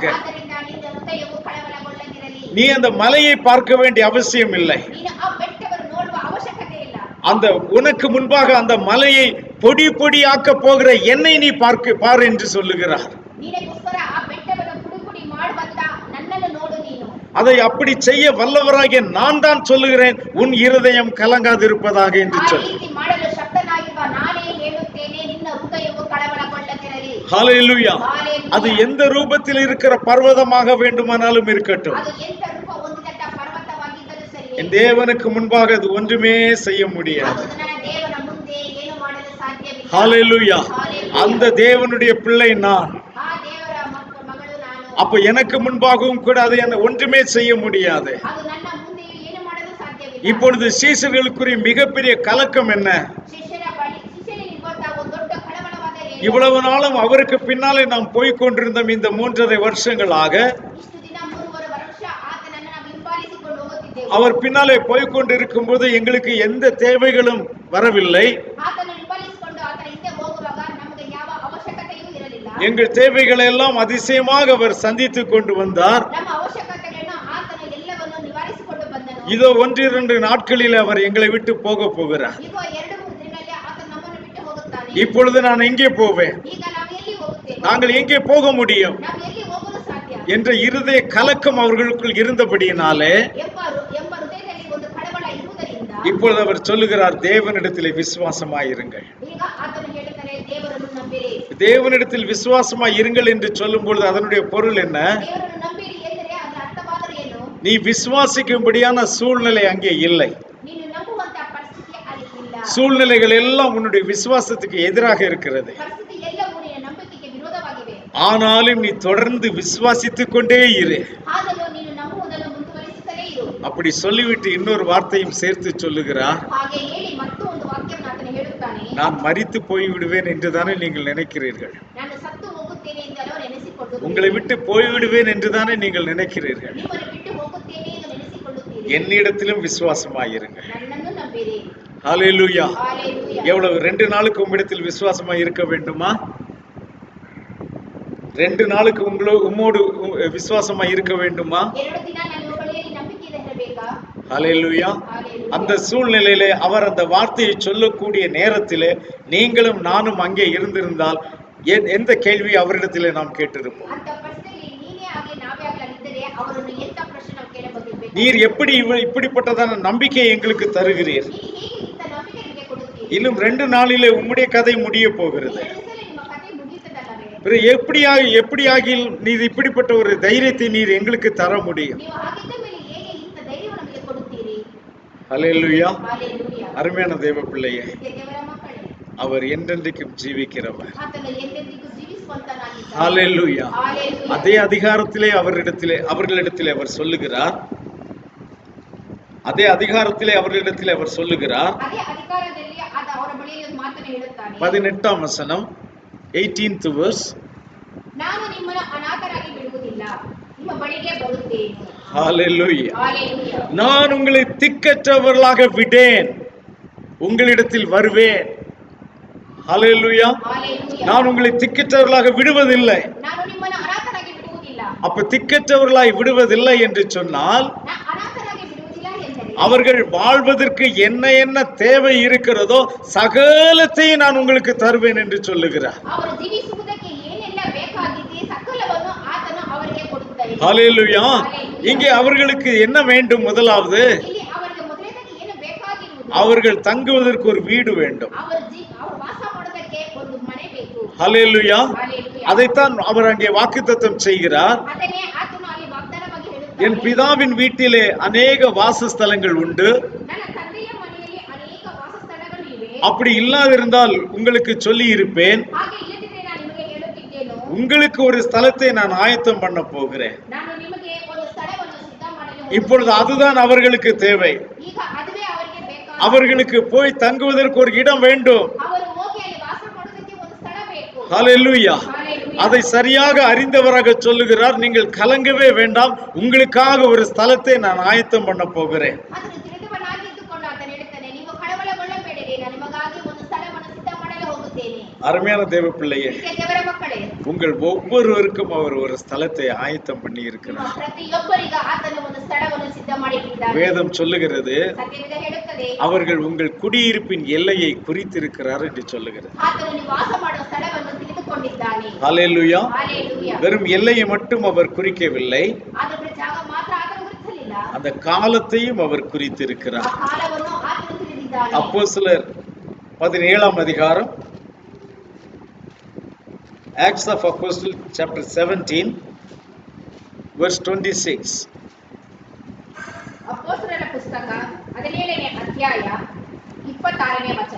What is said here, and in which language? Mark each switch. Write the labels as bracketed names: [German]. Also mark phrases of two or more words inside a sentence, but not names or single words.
[Kannada] ಆದ್ದರಿಂದ ನಿನ್ನ ಹೃದಯವು ಕಳವಳಗೊಳ್ಳದಿರಲಿ. [Tamil] நீ அந்த மலையை பார்க்க வேண்டிய அவசியம் இல்லை. [Kannada] ನೀನು ಆ ಬೆಟ್ಟವನ್ನು ನೋಡುವ ಅವಶ್ಯಕತೆ ಇಲ್ಲ. [Tamil] அந்த உனக்கு முன்பாக அந்த மலையை பொடி பொடியாக்க போகிற என்னை நீ பார் என்று சொல்லுகிறார். [Kannada] ನಿನಗೋಸ್ಕರ ಆ ಬೆಟ್ಟವನ್ನು ಪುಡಿ ಪುಡಿ ಮಾಡುವಂತ ನನ್ನನ್ನು ನೋಡು ನೀನು. [Tamil] அதை அப்படி செய்ய வல்லவராகிய நான் தான் சொல்லுகிறேன், உன் இருதயம் கலங்காதிருப்பதாக என்று [Kannada] ಆ [Tamil] சொல். [Kannada] ರೀತಿ ಮಾಡಲು ಶಕ್ತನಾಗಿರುವ ನಾನೇ ಹೇಳುತ್ತೇನೆ, ನಿನ್ನ ಹೃದಯವು ಕಳವಳಗೊಳ್ಳದಿರಲಿ. [Tamil] ஹalleluya. [Kannada] Hallelujah. [Tamil] அது எந்த ரூபத்தில் இருக்கிற பர்வதமாக வேண்டுமானாலும் இருக்கட்டும், [Kannada] ಅದು ಎಂತ ರೂಪ ಹೊಂದಿದಂತ ಪರ್ವತವಾಗಿದ್ದರೂ ಸರಿ, [Tamil] என் தேவனுக்கு முன்பாக அது ஒன்றுமே செய்ய முடியாது. [Kannada] ಅದು ನನ್ನ ದೇವರ ಮುಂದೆ ಏನು ಮಾಡಲು ಸಾಧ್ಯವಿಲ್ಲ. [Tamil] ஹalleluya. [Kannada] Hallelujah. [Tamil] அந்த தேவனுடைய பிள்ளை நான். [Kannada] ಆ ದೇವರ ಮಗಳು ನಾನು. [Tamil] அப்ப எனக்கு முன்பாகவும் கூட அது என்ன ஒன்றுமே செய்ய முடியாது. [Kannada] ಅದು ನನ್ನ ಮುಂದೆ ಏನು ಮಾಡಲು ಸಾಧ್ಯವಿಲ್ಲ. [Tamil] இப்பொழுது சீசர்களுக்குரிய மிகப்பெரிய கலக்கம் என்ன? [Kannada] ಶಿಷ್ಯನಿಗೆ ಗೊತ್ತಾಗ ಒಂದು ದೊಡ್ಡ ಕಳವಳವಾದ ಏನು? [Tamil] இவ்வளவு நாளும் அவருக்கு பின்னாலே நாம் போய்க் கொண்டிருந்தோம். இந்த 3.5 வருஷங்களாக [Kannada] ಇಷ್ಟು ದಿನ 3.5 ವರ್ಷ ಆತನನ್ನು ನಾವು ಹಿಂಬಾಲಿಸಿಕೊಂಡು ಹೋಗುತ್ತಿದ್ದೆವು. [Tamil] அவர் பின்னாலே போய்க் கொண்டிருக்கும் போது எங்களுக்கு எந்த தேவைகளும் வரவில்லை. [Kannada] ಆತನನ್ನು ಹಿಂಬಾಲಿಸಿಕೊಂಡು ಆತನ ಹಿಂದೆ ಹೋಗುವಾಗ ನಮಗೆ ಯಾವ ಅವಶ್ಯಕತೆಯೂ ಇರಲಿಲ್ಲ. [Tamil] எங்கள் தேவைகளை எல்லாம் அதிசயமாக அவர் சந்தித்து கொண்டு வந்தார். [Kannada] ನಮ್ಮ ಅವಶ್ಯಕತೆಗಳನ್ನು ಆತನು ಎಲ್ಲವನ್ನು ನಿವಾರಿಸಿಕೊಂಡು ಬಂದನು. [Tamil] இதோ 1-2 நாட்களில் அவர் எங்களை விட்டு போக போகிறார். [Kannada] ಈಗ 2-3 ದಿನಗಳಲ್ಲಿ ಆತನು ನಮ್ಮನ್ನು ಬಿಟ್ಟು ಹೋಗುತ್ತಾನೆ. [Tamil] இப்பொழுது நான் எங்கே போவேன்? [Kannada] ಈಗ ನಾವು ಎಲ್ಲಿ ಹೋಗುತ್ತೇವೆ? [Tamil] நாங்கள் எங்கே போக முடியும் [Kannada] ನಾವು ಎಲ್ಲಿ ಹೋಗಲು ಸಾಧ್ಯ [Tamil] என்ற இருதய கலக்கம் அவர்களுக்குள் இருந்தபடியினாலே [Kannada] ಎಂಬ ಹೃದಯದಲ್ಲಿ ಒಂದು ಕಳವಳ ಇರುವುದರಿಂದ [Tamil] இப்பொழுது அவர் சொல்லுகிறார், தேவனிடத்திலே விசுவாசமாயிருங்கள். [Kannada] ಈಗ ಆತನು ಹೇಳುತ್ತಾರೆ, ದೇವರನ್ನು ನಂಬಿರಿ. [Tamil] தேவனிடத்தில் விசுவாசமாய் இருங்கள் என்று சொல்லும் பொழுது அதனுடைய பொருள் என்ன? [Kannada] ದೇವರನ್ನು ನಂಬಿರಿ ಎಂದರೆ ಅದರ ಅರ್ಥವಾದರೆ ಏನು? [Tamil] நீ விசுவாசிக்கும்படியான சூழ்நிலை அங்கே இல்லை. [Kannada] ನೀನು ನಂಬುವಂತ ಪರಿಸ್ಥಿತಿ ಅಲ್ಲಿ ಇಲ್ಲ. [Tamil] சூழ்நிலைகள் எல்லாம் உன்னுடைய விசுவாசத்துக்கு எதிராக இருக்கிறது. [Kannada] ಪರಿಸ್ಥಿತಿ ಎಲ್ಲವೂ ನಿನ್ನ ನಂಬಿಕೆಗೆ ವಿರೋಧವಾಗಿವೆ. [Tamil] ஆனாலும் நீ தொடர்ந்து விசுவாசித்துக் கொண்டே இரு. [Kannada] ಆದರೂ ನೀನು ನಂಬುವುದನ್ನು ಮುಂದುವರಿಸುತ್ತಲೇ ಇರು. [Tamil] அப்படி சொல்லிவிட்டு இன்னொரு வார்த்தையும் சேர்த்து சொல்லுகிறார், [Kannada] ಹಾಗೆ ಹೇಳಿ ಮತ್ತೊಂದು ವಾಕ್ಯವನ್ನು ಆತನು ಹೇಳುತ್ತಾನೆ, [Tamil] நான் மரித்து போய்விடுவேன் என்றுதானே நீங்கள் நினைக்கிறீர்கள். [Kannada] ನಾನು ಸತ್ತು ಹೋಗುತ್ತೇನೆ ಎಂದು ಅವರು ನೆನೆಸಿಕೊಳ್ಳುತ್ತಾರೆ. [Tamil] உங்களை விட்டு போய்விடுவேன் என்றுதானே நீங்கள் நினைக்கிறீர்கள். [Kannada] ನಿಮ್ಮನ್ನು ಬಿಟ್ಟು ಹೋಗುತ್ತೇನೆ ಎಂದು ನೆನೆಸಿಕೊಳ್ಳುತ್ತೀರಿ. [Tamil] என்னிடத்திலும் விசுவாசமாயிருங்கள். [Kannada] ನನ್ನನ್ನು ನಂಬಿರಿ. [Tamil] ஹalleluya. ஹalleluya. எவ்வளவு 2 நாளுக்கு உம்மிடத்தில் விசுவாசமா இருக்க வேண்டுமா? 2 நாளுக்கு உம்மோடு விசுவாசமா இருக்க வேண்டுமா? [Kannada] 2 ದಿನ ನನ್ನ ಬಳಿಯಲ್ಲಿ ನಂಬಿಕೆ ಇರಬೇಕಾ? [Tamil] ஹalleluya. ஹalleluya. அந்த சூழ்நிலையிலே அவர் அந்த வார்த்தையை சொல்லக்கூடிய நேரத்திலே நீங்களும் நானும் அங்கே இருந்திருந்தால் எந்த கேள்வி அவரிடத்திலே நாம் கேட்டிருப்போம்? [Kannada] ಅಂತ ಪರಿಸ್ಥಿತಿಯಲ್ಲಿ ನೀನೇ ಆಗಲಿ ನಾವೇ ಆಗಲಿ ಅಲ್ಲಿದ್ದರೆ ಅವರನ್ನು ಎಂತ ಪ್ರಶ್ನೆ ನಾವು ಕೇಳಬಹುದಿರಬೇಕು? [Tamil] நீர் எப்படி இப்படிப்பட்டதான நம்பிக்கையை எங்களுக்கு தருகிறீர்? [Kannada] ನೀನು ಹೇಗೆ ಇಂಥ ನಂಬಿಕೆ ನಮಗೆ ಕೊಡುತ್ತೀರಿ? [Tamil] இன்னும் 2 நாளிலே உம்முடைய கதை முடிய போகிறது. [Kannada] 2 ಸಲ ನಿಮ್ಮ ಕಥೆ ಮುಗಿಯುತ್ತದಲ್ಲವೇ? [Tamil] பிறகு எப்படியாகி நீர் இப்படிப்பட்ட ஒரு தைரியத்தை நீர் எங்களுக்கு தர முடியும்? [Kannada] ನೀವು ಆಗಿದ್ದ ಮೇಲೆ ಹೇಗೆ ಇಂಥ ಧೈರ್ಯವನ್ನು ನಮಗೆ ಕೊಡುತ್ತೀರಿ? [Tamil] ஹalleluya. ஹalleluya. அருமையான தேவ பிள்ளையே, [Kannada] ದೇವರ ಮಕ್ಕಳೇ, [Tamil] அவர் என்றென்றைக்கும் ஜீவிக்கிறவர். [Kannada] ಆತನು ಎಂದೆಂದಿಗೂ ಜೀವಿಸುವಂತನಾಗಿದ್ದಾನೆ. [Tamil] ஹalleluya. ஹalleluya. அதே அதிகாரத்திலே அவர்களிடத்திலே அவர் சொல்லுகிறார். அதே அதிகாரத்திலே அவர்களிடத்திலே அவர் சொல்லுகிறார். [Kannada] ಅದೇ ಅಧಿಕಾರದಲ್ಲಿ ಅವರ ಬಳಿಯಲ್ಲಿ ಒಂದು ಮಾತನ್ನು ಹೇಳುತ್ತಾನೆ. [Tamil] 18ஆம் வசனம், [English] 18th verse. [Kannada] ನಾನು ನಿಮ್ಮನ್ನು ಅನಾಥರಾಗಿ ಬಿಡುವುದಿಲ್ಲ, ನಿಮ್ಮ ಬಳಿಗೆ ಬರುತ್ತೇನೆ. [Tamil] ஹalleluya. ஹalleluya. நான் உங்களை திக்கற்றவர்களாக விடேன், உங்களிடத்தில் வருவேன். ஹalleluya. ஹalleluya. நான் உங்களை திக்கற்றவர்களாக விடுவதில்லை. [Kannada] ನಾನು ನಿಮ್ಮನ್ನು ಅನಾಥರಾಗಿ ಬಿಡುವುದಿಲ್ಲ. [Tamil] அப்ப திக்கற்றவர்களாய் விடுவதில்லை என்று சொன்னால், [Kannada] ಅನಾಥರಾಗಿ ಬಿಡುವುದಿಲ್ಲ ಎಂದರೆ [Tamil] அவர்கள் வாழ்வதற்கு என்ன தேவை இருக்கிறதோ சகலத்தையும் நான் உங்களுக்கு தருவேன் என்று சொல்லுகிறார். [Kannada] ಅವರು ಜೀವಿಸುವುದಕ್ಕೆ ಏನೆಲ್ಲ ಬೇಕಾಗಿದೆ ಸಕಲವನ್ನು ಆತನು ಅವರಿಗೆ ಕೊಡುತ್ತಾನೆ. [Tamil] ஹalleluya. இங்கே அவர்களுக்கு என்ன வேண்டும்? முதலாவது, [Kannada] ಇಲ್ಲಿ ಅವರಿಗೆ ಮೊದಲನೇದಾಗಿ ಏನು ಬೇಕಾಗಿರುವುದು? [Tamil] அவர்கள் தங்குவதற்கு ஒரு வீடு வேண்டும். [Kannada] ಅವರು ವಾಸ ಮಾಡೋದಕ್ಕೆ ಒಂದು ಮನೆ ಬೇಕು. [Tamil] ஹalleluya. ஹalleluya. அதைத்தான் அவர் அங்கே வாக்குத்தத்தம் செய்கிறார். [Kannada] ಅದನ್ನೇ ಆತನು [Tamil] என் பிதாவின் வீட்டிலே அநேக வாசஸ்தலங்கள் உண்டு. [Kannada] ನನ್ನ ತಂದೆಯ ಮನೆಯಲ್ಲಿ ಅನೇಕ ವಾಸಸ್ಥಳಗಳು ಇವೆ. [Tamil] அப்படி இல்லாதிருந்தால் உங்களுக்கு சொல்லி இருப்பேன். [Kannada] ಹಾಗೆ ಇಲ್ಲದಿದ್ದರೆ ನಾನು ನಿಮಗೆ ಹೇಳುತ್ತಿದ್ದೇನು, [Tamil] உங்களுக்கு ஒரு ஸ்தலத்தை நான் ஆயத்தம் பண்ண போகிறேன். [Kannada] ನಾನು ನಿಮಗೆ ಒಂದು ಸ್ಥಳವನ್ನು ಸಿದ್ಧ ಮಾಡಲು [Tamil] இப்பொழுது அதுதான் அவர்களுக்கு தேவை. [Kannada] ಈಗ ಅದುವೇ ಅವರಿಗೆ ಬೇಕಾದ. [Tamil] அவர்களுக்கு போய் தங்குவதற்கு ஒரு இடம் வேண்டும். [Kannada] ಅವರು ಹೋಗಿ ಅಲ್ಲಿ ವಾಸ ಮಾಡೋದಕ್ಕೆ ಒಂದು ಸ್ಥಳ ಬೇಕು. [Tamil] ஹல்லேலூயா. [Kannada] ಹಾಲೆಲೂಯಾ. [Tamil] அதை சரியாக அறிந்தவராக சொல்லுகிறார். நீங்கள் கலங்கவே வேண்டாம், உங்களுக்காக ஒரு ஸ்தலத்தை நான் ஆயத்தம் பண்ண போகிறேன். [Kannada] ಅದನ್ನು ತಿಳಿದವನಾಗಿದ್ದುಕೊಂಡು ಆತನು ಹೇಳುತ್ತಾನೆ, ನೀವು ಕಳವಳಗೊಳ್ಳಬೇಡಿರಿ, ನಾನು ನಿಮಗಾಗಿ ಒಂದು ಸ್ಥಳವನ್ನು ಸಿದ್ಧ ಮಾಡಲು ಹೋಗುತ್ತೇನೆ. [Tamil] அருமையான தேவ பிள்ளையே, [Kannada] ಪ್ರಿಯ ದೇವರ ಮಕ್ಕಳೇ, [Tamil] உங்கள் ஒவ்வொருவருக்கும் அவர் ஒரு ஸ்தலத்தை ஆயத்தம் பண்ணி [Kannada] ನಿಮ್ಮ [Tamil] இருக்கிறார். [Kannada] ಪ್ರತಿಯೊಬ್ಬರಿಗೂ ಆತನು ಒಂದು ಸ್ಥಳವನ್ನು ಸಿದ್ಧ ಮಾಡಿಟ್ಟಿದ್ದಾನೆ. [Tamil] வேதம் சொல்லுகிறது, [Kannada] ಸತ್ಯವೇದ ಹೇಳುತ್ತದೆ, [Tamil] அவர்கள் உங்கள் குடியிருப்பின் எல்லையை குறித்திருக்கிறார் என்று சொல்லுகிறது. [Kannada] ಆತನು ನೀವು ವಾಸ ಮಾಡುವ ಸ್ಥಳವನ್ನು ತಿಳಿದುಕೊಂಡಿದ್ದಾನೆ. [Tamil] ஹல்லேலூயா. [Kannada] ಹಾಲೆಲೂಯಾ. [Tamil] வெறும் எல்லையை மட்டும் அவர் குறிக்கவில்லை, [Kannada] ಅದರ ಜಾಗ ಮಾತ್ರ ಆತನು ಗುರುತಿಸಲಿಲ್ಲ, [Tamil] அந்த காலத்தையும் அவர் [Kannada] ಆ [Tamil] குறித்திருக்கிறார். [Kannada] ಕಾಲವನ್ನು ಆತನು ತಿಳಿದಿದ್ದಾನೆ. [Tamil] அப்போஸ்தலர் 17 அதிகாரம், [English] Acts of Apostles chapter 17 verse 26. [Kannada] ಅಪೊಸ್ತಲರ ಪುಸ್ತಕ 17ನೇ ಅಧ್ಯಾಯ 26ನೇ ವಚನ.